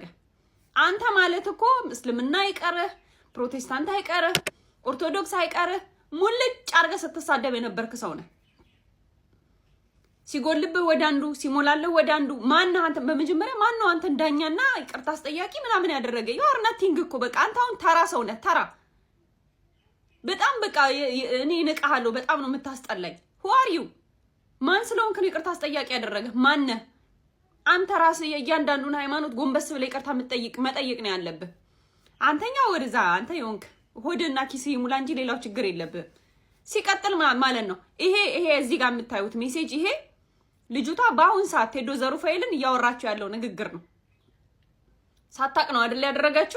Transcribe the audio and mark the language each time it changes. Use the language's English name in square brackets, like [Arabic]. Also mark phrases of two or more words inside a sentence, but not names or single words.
[Amharic] አንተ ማለት እኮ እስልምና አይቀርህ፣ ፕሮቴስታንት አይቀርህ፣ ኦርቶዶክስ አይቀርህ ሙልጭ አርገህ ስትሳደብ የነበርክ ሰው ነህ። ሲጎልብህ ወደ አንዱ ሲሞላልህ ወደ አንዱ ማን ነው አንተ? በመጀመሪያ ማን ነው አንተ ዳኛና ይቅርታ አስጠያቂ ምናምን ያደረገ? [English] you are nothing [Amharic] እኮ በቃ አንተ አሁን ተራ ሰው ነህ ተራ። በጣም በቃ እኔ ንቀሃለሁ። በጣም ነው የምታስጠላኝ። [English] who are you? [Amharic] ማን ስለሆንክ ነው ይቅርታ አስጠያቂ ያደረገ? ማን ነህ አንተ? ራስህ የእያንዳንዱን ሃይማኖት ጎንበስ ብለህ ይቅርታ መጠየቅ ነው ያለብህ። አንተኛው ወደዛ አንተ የሆንክ ሆድና ኪስ ይሙላ እንጂ ሌላው ችግር የለብህ። ሲቀጥል ማለት ነው ይሄ እዚህ ጋር የምታዩት ሜሴጅ ይሄ ልጅቷ በአሁን ሰዓት ቴዶ ዘሩፋኤልን እያወራችሁ ያለው ንግግር ነው። ሳታቅ ነው አይደል ያደረጋችሁ?